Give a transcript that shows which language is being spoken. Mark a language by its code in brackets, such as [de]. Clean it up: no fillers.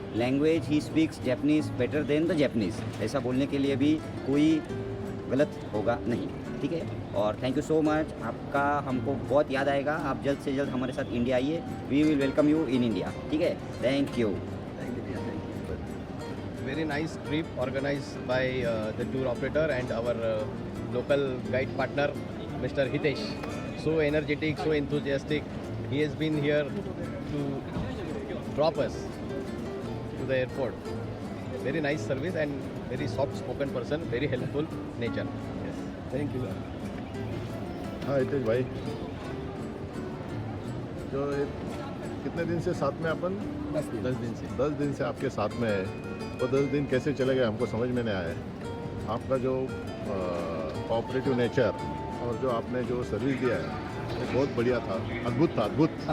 [en] language he speaks Japanese better than the Japanese, [hi] ऐसा बोलने के लिए भी कोई गलत होगा नहीं, ठीक है। और [en] thank you so much, [hi] आपका हमको बहुत याद आएगा। आप जल्द से जल्द हमारे साथ इंडिया आइए, [en] we will welcome you in India, [hi] ठीक है। [en] Thank you. Very nice trip organized by the tour operator and our local guide partner, Mr. Hitesh. So energetic, so enthusiastic. He has been here to drop us to the airport. Very nice service and very soft-spoken person, very helpful nature. Yes. Thank you. [hi] हाँ हितेश भाई, जो कितने दिन से साथ में अपन 10 दिन से आपके साथ में है, वो 10 दिन कैसे चले गए हमको समझ में नहीं आया है। आपका जो कोऑपरेटिव नेचर और जो आपने जो सर्विस दिया है वो बहुत बढ़िया था, अद्भुत था, अद्भुत।